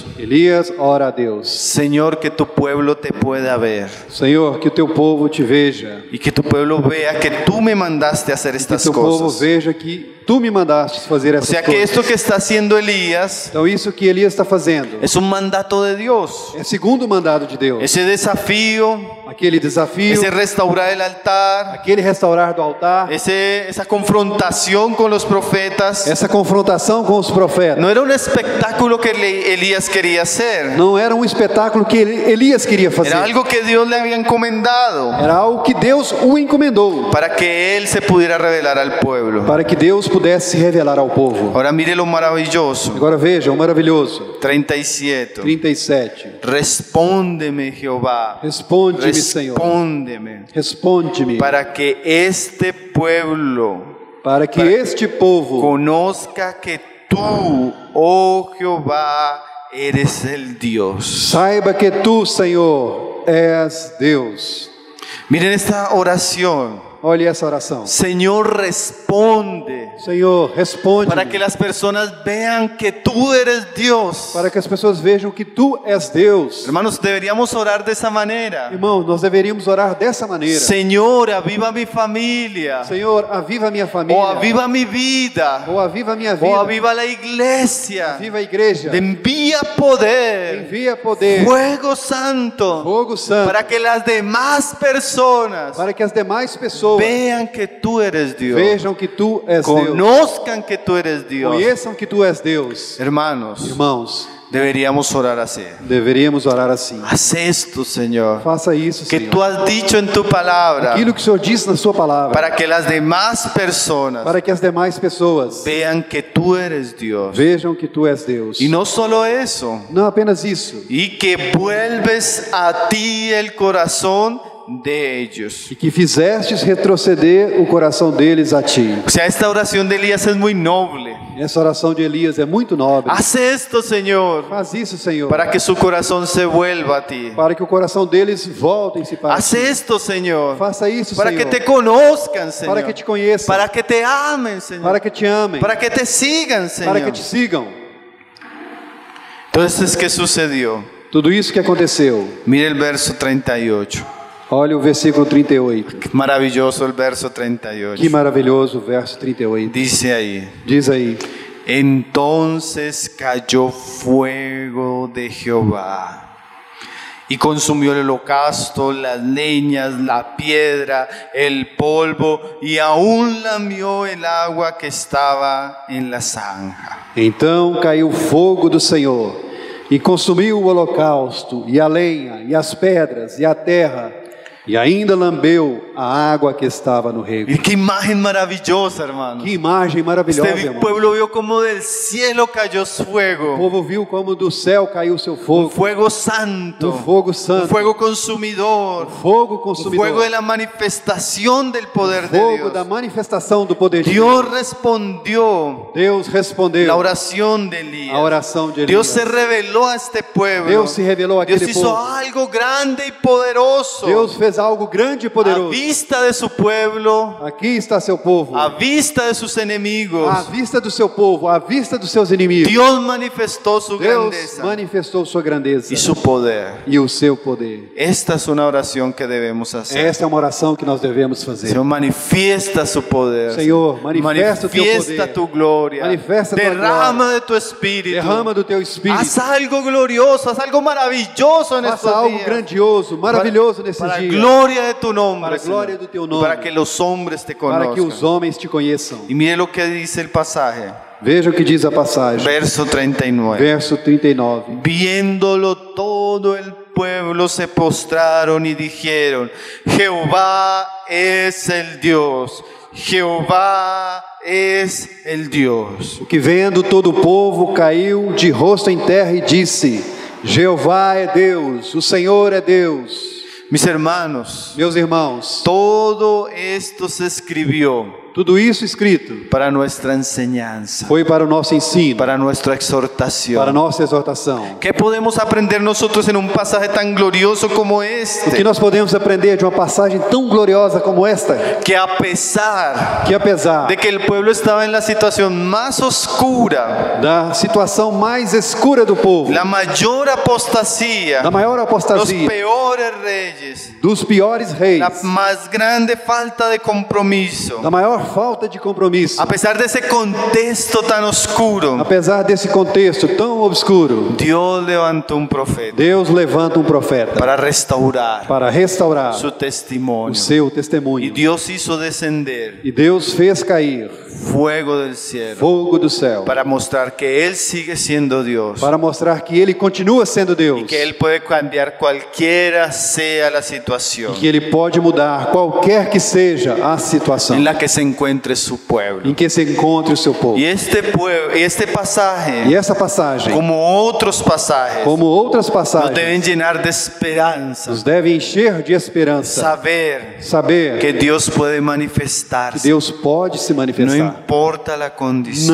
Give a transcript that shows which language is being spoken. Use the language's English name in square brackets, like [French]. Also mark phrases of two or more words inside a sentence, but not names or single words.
[Portuguese] Elias ora a Deus: [Spanish] Señor, que tu pueblo te pueda ver [Portuguese] Senhor, que o teu povo te veja, [Spanish] y que tu pueblo vea que tú me mandaste a hacer que estas [Portuguese] teu povo [Spanish] cosas. [Portuguese] veja que tu me mandaste fazer [Spanish] O [Portuguese] essas [Spanish] sea que [Portuguese] coisas. [Spanish] esto que está haciendo Elías [Portuguese] Então isso que Elias está fazendo [Spanish] es un mandato de Dios. [Portuguese] é segundo o mandado de Deus. [Spanish] Ese desafío, [Portuguese] Aquele desafio, [Spanish] ese restaurar el altar, [Portuguese] aquele restaurar do altar, [Spanish] esa confrontación con los profetas, [Portuguese] essa confrontação com os profetas, [Spanish] no era un espectáculo que Elías quería hacer. [Portuguese] não era um espetáculo que Elias queria fazer. [Spanish] Era algo que Dios le había encomendado [Portuguese] Era algo que Deus o encomendou [Spanish] para que él se pudiera revelar al pueblo. [Portuguese] para que Deus pudesse se revelar ao povo. [Spanish] Ahora mire lo maravilloso. [Portuguese] Agora veja, o maravilhoso. 37. 37. [Spanish] Respóndeme, Jehová. [Portuguese] Responde-me, Senhor. [Spanish] Respóndeme. [Portuguese] Responde-me [Spanish] Para que este pueblo [Portuguese] para que este povo [Spanish] conozca que tú, oh Jehová, eres el Dios. [Portuguese] saiba que tu, Senhor, és Deus. [Spanish] Miren esta oración. [Portuguese] Olhe essa oração. [Spanish] Señor, responde. [Portuguese] Senhor, responde [Spanish] Para que las personas vean que tú eres Dios. [Portuguese] para que as pessoas vejam que tu és Deus. [Spanish] Hermanos, deberíamos orar de esa manera. [Portuguese] Irmãos, nós deveríamos orar dessa maneira. [Spanish] Señor, aviva mi familia. [Portuguese] Senhor, aviva a minha família. [Spanish] O aviva mi vida. [Portuguese] Ou aviva a minha [Spanish] O [Portuguese] vida. [Spanish] aviva la iglesia. [Portuguese] Aviva a igreja. [Spanish] Envía poder. [Portuguese] Envia poder. [Spanish] Fuego santo. [Portuguese] Fogo santo. [Spanish] Para que las demás personas [Portuguese] Para que as demais pessoas [Spanish] vean que tú eres Dios. [Portuguese] vejam que tu és Deus. [Spanish] Conozcan que tú eres Dios. [Portuguese] Conheçam que tu és Deus. [Spanish] Hermanos, [Portuguese] Irmãos, [Spanish] deberíamos orar así. [Portuguese] deveríamos orar assim. [Spanish] Haz esto, Señor, [Portuguese] Faça isso, [Spanish] que [Portuguese] Senhor. [Spanish] tú has dicho en tu palabra, [Portuguese] Aquilo que o Senhor disse na sua palavra. [Spanish] para que las demás personas [Portuguese] Para que as demais pessoas [Spanish] vean que tú eres Dios. [Portuguese] vejam que tu és Deus. [Spanish] Y no solo eso, [Portuguese] Não apenas isso. [Spanish] y que vuelves a ti el corazón de ellos. [Portuguese] E que fizestes retroceder o coração deles a ti. [Spanish] O sea, esta oración de Elías es muy noble. [Portuguese] Essa oração de Elias é muito nobre. [Spanish] Haz esto, Señor, [Portuguese] Faz isso, Senhor. [Spanish] para que su corazón se vuelva a ti. [Portuguese] Para que o coração deles volte-se para [Spanish] Haz [Portuguese] ti. [Spanish] esto, Señor, [Portuguese] Faça isso, [Spanish] para [Portuguese] Senhor. [Spanish] que te conozcan, Señor, [Portuguese] Para que te conheçam. [Spanish] para que te amen, Señor, [Portuguese] Para que te amem. [Spanish] para que te sigan, Señor. [Portuguese] Para que te sigam. [Spanish] Entonces, ¿qué sucedió? [Portuguese] Tudo isso que aconteceu. [Spanish] Mire el verso 38. [Portuguese] Olha o versículo 38. [Spanish] Maravilloso el verso 38. [Portuguese] Que maravilhoso o verso 38. [Spanish] Dice ahí: [Portuguese] Diz aí: [Spanish] Entonces cayó fuego de Jehová y consumió el holocausto, las leñas, la piedra, el polvo, y aún lamió el agua que estava en la zanja. [Portuguese] Então caiu fogo do Senhor e consumiu o holocausto, e a lenha, e as pedras, e a terra, e ainda lambeu a água que estava no rego. [Spanish] Y qué imagen maravillosa, hermanos. [Portuguese] Que imagem maravilhosa, [Spanish] Este [Portuguese] irmão. [Spanish] pueblo vio como del cielo cayó [Portuguese] O [Spanish] fuego, [Portuguese] povo viu como do céu caiu o seu [Spanish] un [Portuguese] fogo, [Spanish] fuego santo, [Portuguese] um fogo [Spanish] un [Portuguese] santo, [Spanish] fuego consumidor, [Portuguese] fogo [Spanish] un [Portuguese] consumidor, [Spanish] fuego de la manifestación del poder de [Portuguese] fogo da [Spanish] Dios. [Portuguese] manifestação do poder de [Spanish] Dios [Portuguese] Deus. [Spanish] respondió [Portuguese] Deus respondeu [Spanish] la oración de Elías. [Portuguese] a oração de [Spanish] Dios [Portuguese] Elias. [Spanish] se reveló a este pueblo. [Portuguese] Deus se revelou [Spanish] Dios [Portuguese] àquele [Spanish] hizo [Portuguese] povo. [Spanish] algo grande y poderoso. [Portuguese] Deus fez algo grande e [Spanish] A [Portuguese] poderoso. [Spanish] vista de su pueblo, [Portuguese] Aqui está seu povo, [Spanish] a vista de sus enemigos. [Portuguese] à vista do seu povo, à vista dos seus inimigos. [Spanish] Dios manifestó su [Portuguese] Deus [Spanish] grandeza [Portuguese] manifestou sua grandeza [Spanish] y su poder. [Portuguese] e o seu poder. [Spanish] Esta es una oración que debemos hacer. [Portuguese] Esta é uma oração que nós devemos fazer. [Spanish] Señor, manifiesta su poder. [Portuguese] Senhor, manifesta o teu [Spanish] Manifiesta [Portuguese] poder. [Spanish] tu gloria. [Portuguese] Manifesta tua [Spanish] Derrama de tu espíritu. [Portuguese] Derrama do teu espírito. [Spanish] Haz algo glorioso, haz algo maravilloso en [Portuguese] Faça [Spanish] estos [Portuguese] algo [Spanish] días. [Portuguese] grandioso, maravilhoso nesses Para a dias. [Spanish] glória de tu nombre, [Portuguese] Para a glória [Spanish] Señor. [Portuguese] do teu nome. [Spanish] Para que los hombres te [Portuguese] Para que os [Spanish] conozcan. [Portuguese] homens te conheçam. [Spanish] Y mire lo que dice el pasaje, [Portuguese] Veja o que diz a passagem. [Spanish] verso 39. [Portuguese] Verso 39. [Spanish] Viéndolo todo el pueblo se postraron y dijeron: Jehová es el Dios, Jehová es el Dios. [Portuguese] O que vendo todo o povo caiu de rosto em terra e disse: Jeová é Deus, o Senhor é Deus. [Spanish] Mis hermanos, [Portuguese] Meus irmãos, [Spanish] todo esto se escribió [Portuguese] tudo isso escrito [Spanish] para nuestra enseñanza, [Portuguese] foi para o nosso ensino, [Spanish] para nuestra [Portuguese] para a [Spanish] exhortación. [Portuguese] nossa exortação. [Spanish] ¿Qué podemos aprender nosotros en un pasaje tan glorioso como [Portuguese] O que [Spanish] este? [Portuguese] nós podemos aprender de uma passagem tão gloriosa como esta? [Spanish] Que a pesar [Portuguese] Que apesar [Spanish] de que el pueblo estaba en la situación más oscura, [Portuguese] da situação mais escura do povo, [Spanish] la mayor apostasía, [Portuguese] da maior [Spanish] los [Portuguese] apostasia, [Spanish] peores reyes, [Portuguese] dos piores reis, [Spanish] la más grande falta de compromiso, [Portuguese] da maior falta de compromisso, [Spanish] a pesar de ese contexto tan oscuro, [Portuguese] apesar desse contexto tão obscuro, [Spanish] Dios levantó un profeta [Portuguese] Deus levanta um profeta [Spanish] para restaurar [Portuguese] para restaurar [Spanish] su [Portuguese] o [Spanish] testimonio. [Portuguese] seu [Spanish] Y [Portuguese] testemunho. [Spanish] Dios hizo descender [Portuguese] E Deus fez cair [Spanish] fuego del cielo [Portuguese] fogo do céu [Spanish] para mostrar que Él sigue siendo Dios [Portuguese] para mostrar que Ele continua sendo Deus [Spanish] y que Él puede cambiar cualquiera sea la situación [Portuguese] e que Ele pode mudar qualquer que seja a situação [Spanish] en la que se encuentre su pueblo. [Portuguese] em que se encontre o seu povo. [Spanish] Y este pasaje, [Portuguese] E essa passagem, [Spanish] como otros pasajes, [Portuguese] como outras [Spanish] nos [Portuguese] passagens, [Spanish] deben llenar de esperanza, [Portuguese] nos deve encher de esperança, saber [Spanish] que Dios puede [Portuguese] que [Spanish] manifestarse. [Portuguese] Deus pode se [Spanish] No [Portuguese] manifestar. [Spanish] importa la condición,